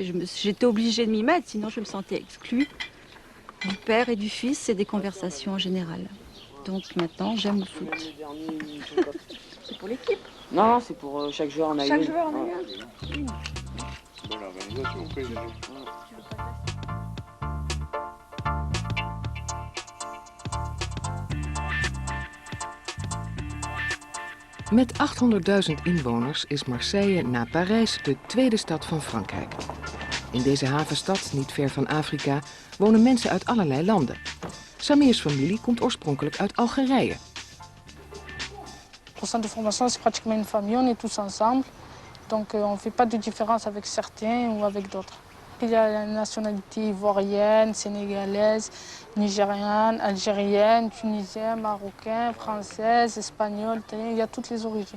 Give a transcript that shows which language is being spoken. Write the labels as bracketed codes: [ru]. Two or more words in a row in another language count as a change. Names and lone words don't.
[fr] Et j'étais obligée de m'y mettre, sinon je me sentais exclue du père et du fils et des conversations en général. Donc maintenant, j'aime le foot. C'est pour l'équipe? Non, c'est pour chaque joueur en a une. Chaque joueur en a une. Bonne organisation, président. [nl] Met 800.000 inwoners is Marseille na Parijs de tweede stad van Frankrijk. In deze havenstad, niet ver van Afrika, wonen mensen uit allerlei landen. Samir's familie komt oorspronkelijk uit Algerije. [fr] Au centre de formation, c'est pratiquement une famille, on est tous ensemble. Donc on ne fait pas de différence avec certains ou avec d'autres. Il y a la nationalité ivoirienne, sénégalaise, nigériane, algérienne, tunisienne, marocaine, française, espagnole, italienne, il y a toutes les origines.